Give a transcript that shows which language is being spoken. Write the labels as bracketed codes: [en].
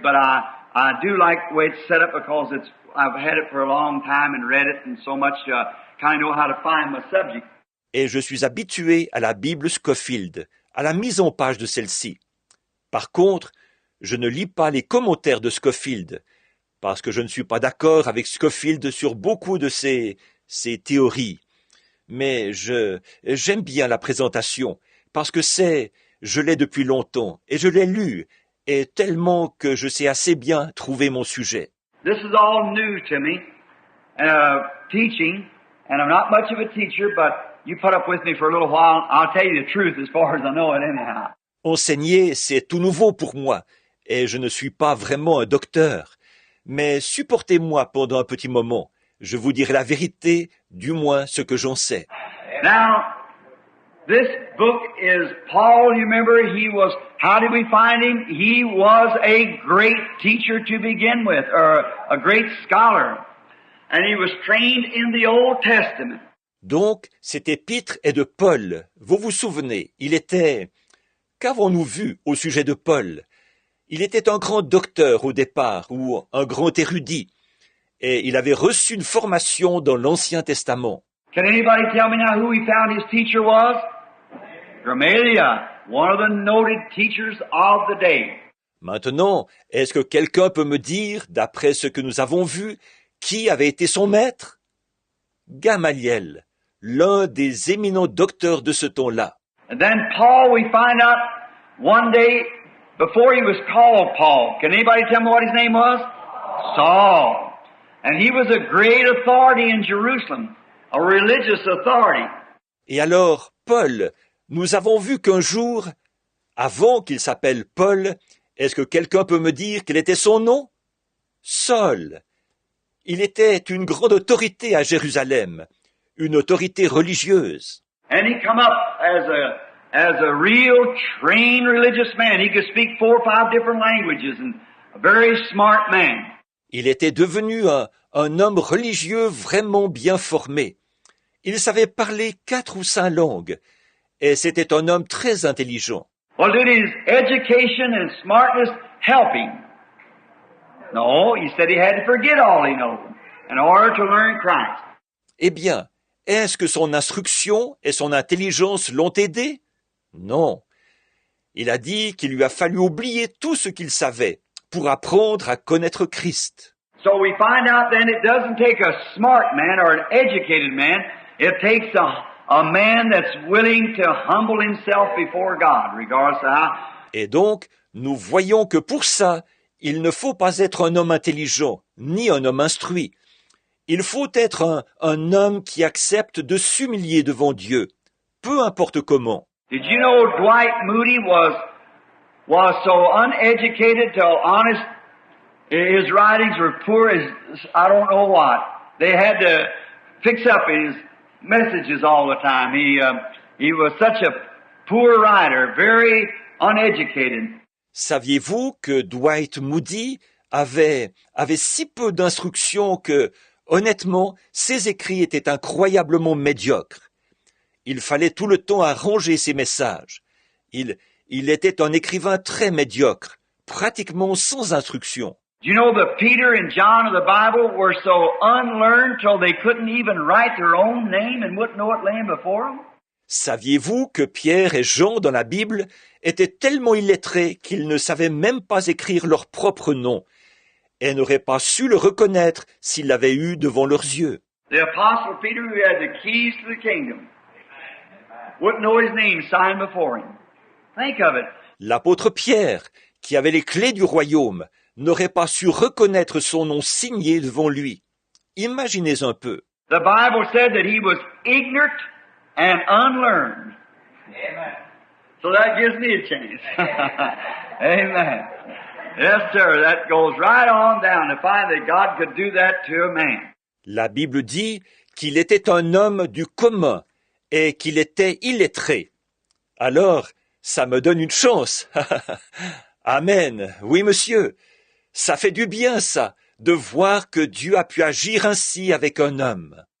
[en] But I do like the way it's set up because I've had it for a long time and read it and so much kind of know how to find my subject. [fr] Et je suis habitué à la Bible Scofield, à la mise en page de celle-ci. Par contre, je ne lis pas les commentaires de Scofield, parce que je ne suis pas d'accord avec Scofield sur beaucoup de ses théories. Mais j'aime bien la présentation, parce que je l'ai depuis longtemps, et je l'ai lu, et tellement que je sais assez bien trouver mon sujet. [en] This is all new to me, teaching, and I'm not much of a teacher, but you put up with me for a little while, I'll tell you the truth as far as I know it anyhow. [fr] Enseigner, c'est tout nouveau pour moi, et je ne suis pas vraiment un docteur. Mais supportez-moi pendant un petit moment. Je vous dirai la vérité, du moins ce que j'en sais. [en] Now, this book is Paul, you remember, how did we find him? He was a great teacher to begin with, or a great scholar. And he was trained in the Old Testament. [fr] Donc, cet épître est de Paul. Vous vous souvenez, qu'avons-nous vu au sujet de Paul? Il était un grand docteur au départ, ou un grand érudit, et il avait reçu une formation dans l'Ancien Testament. [en] Can anybody tell me now who he found his teacher was? Gamaliel, one of the noted teachers of the day. [fr] Maintenant, est-ce que quelqu'un peut me dire, d'après ce que nous avons vu, qui avait été son maître? Gamaliel, l'un des éminents docteurs de ce temps-là. [en] And then Paul, we find out one day before he was called Paul. Can anybody tell me what his name was? Saul. And he was a great authority in Jerusalem, a religious authority. [fr] Et alors, Paul, nous avons vu qu'un jour, avant qu'il s'appelle Paul, est-ce que quelqu'un peut me dire quel était son nom? Saul. Il était une grande autorité à Jérusalem, une autorité religieuse. [en] And he come up as a real trained religious man. He could speak 4 or 5 different languages and a very smart man. [fr] Il était devenu un homme religieux vraiment bien formé. Il savait parler 4 ou 5 langues, et c'était un homme très intelligent. [en] Well, did his education and smartness help him? No, he said he had to forget all he knows in order to learn Christ. [fr] Eh bien, est-ce que son instruction et son intelligence l'ont aidé? Non. Il a dit qu'il lui a fallu oublier tout ce qu'il savait pour apprendre à connaître Christ. [en] So we find out then it doesn't take a smart man or an educated man. It takes a man that's willing to humble himself before God, regardless of how. [fr] Et donc, nous voyons que pour ça, il ne faut pas être un homme intelligent, ni un homme instruit. Il faut être un homme qui accepte de s'humilier devant Dieu, peu importe comment. [en] Did you know Dwight Moody was so uneducated till honest? His writings were poor as I don't know what. They had to fix up his messages all the time. He was such a poor writer, very uneducated. [fr] Saviez-vous que Dwight Moody avait si peu d'instruction que, honnêtement, ses écrits étaient incroyablement médiocres. Il fallait tout le temps arranger ses messages. Il était un écrivain très médiocre, pratiquement sans instruction. [en] Do you know that Peter and John of the Bible were so unlearned till they couldn't even write their own name and wouldn't know it laying before them? [fr] Saviez-vous que Pierre et Jean dans la Bible étaient tellement illettrés qu'ils ne savaient même pas écrire leur propre nom et n'auraient pas su le reconnaître s'ils l'avaient eu devant leurs yeux? [en] The Apostle Peter, who had the keys to the kingdom, wouldn't know his name signed before him. Think of it. [fr] L'apôtre Pierre, qui avait les clés du royaume, n'aurait pas su reconnaître son nom signé devant lui. Imaginez un peu. [en] The Bible said that he was ignorant and unlearned. Amen. So that gives me a chance. Amen. Yes, sir. That goes right on down to find that God could do that to a man. [fr] La Bible dit qu'il était un homme du commun et qu'il était illettré. Alors, ça me donne une chance. Amen. Oui, monsieur. Ça fait du bien, ça, de voir que Dieu a pu agir ainsi avec un homme.